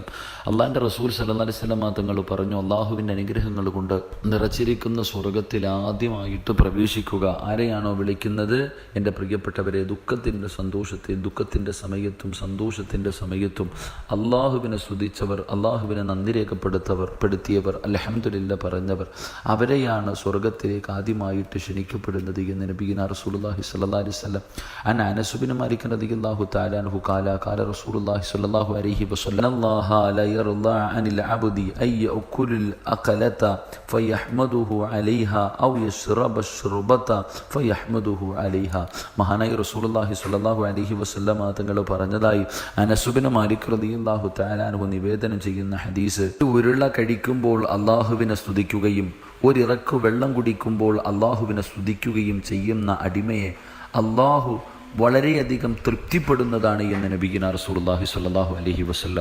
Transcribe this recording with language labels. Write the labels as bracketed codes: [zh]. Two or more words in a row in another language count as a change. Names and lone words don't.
[ml] അള്ളാഹിൻ്റെ റസൂൽ [ar] صلى الله عليه وسلم [ml] തങ്ങൾ പറഞ്ഞു, അള്ളാഹുവിൻ്റെ അനുഗ്രഹങ്ങൾ കൊണ്ട് നിറച്ചിരിക്കുന്ന സ്വർഗത്തിൽ ആദ്യമായിട്ട് പ്രവേശിക്കുക ആരെയാണോ വിളിക്കുന്നത്, എൻ്റെ പ്രിയപ്പെട്ടവരെ, ദുഃഖത്തിൻ്റെ ദുഃഖത്തിൻ്റെ സമയത്തും സന്തോഷത്തിൻ്റെ സമയത്തും അള്ളാഹുവിനെ സ്തുതിച്ചവർ, അള്ളാഹുവിനെ നന്ദി രേഖപ്പെടുത്തിയവർ, അൽഹംദുലില്ലാഹ് പറഞ്ഞവർ, അവരെയാണ് സ്വർഗത്തിലേക്ക് ആദ്യമായിട്ട് ക്ഷണിക്കപ്പെടുന്നത് എന്ന് [ar] نبينا رسول الله صلى الله عن أنس بن مالك رضي الله تعالى عنه قال رسول الله صلى الله عليه وسلم الله لا يرضى عن العبد أن يأكل الأكلة فيحمده عليها أو يشرب الشربة فيحمده عليها. [ml] മഹാനായ [ar] رسول الله صلى الله عليه وسلم [ml] തങ്ങൾ പറഞ്ഞതായി അനസ് ബിൻ മാലിക് [ar] رضي الله تعالى عنه [ml] നിവേദനം ചെയ്യുന്ന ഹദീസ്, ഉരുള കഴിക്കുമ്പോൾ അള്ളാഹുവിനെ സ്തുതിക്കുകയും ഒരിറക്ക് വെള്ളം കുടിക്കുമ്പോൾ അള്ളാഹുവിനെ സ്തുതിക്കുകയും ചെയ്യുന്ന അടിമയെ അള്ളാഹു വളരെയധികം തൃപ്തിപ്പെടുന്നതാണ് എന്ന് [ar] نبينا رسول الله صلى الله عليه وسلم.